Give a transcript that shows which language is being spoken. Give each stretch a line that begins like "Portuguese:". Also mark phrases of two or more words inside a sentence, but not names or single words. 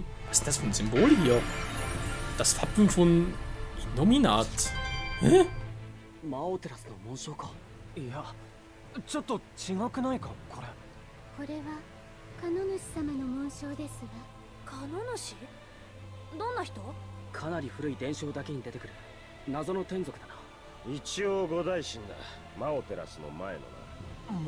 German: Was ist das für ein Symbol hier? Das Wappen von Innominat. Hä?
Japanese: 魔王テラスの紋章か。いや、ちょっと違くないかこれ。これはカノ主様の紋章ですわ。カノ主？どんな人？かなり古い伝承だけに出てくる謎の天族だな。一応五大神だ。マオテラスの前のな。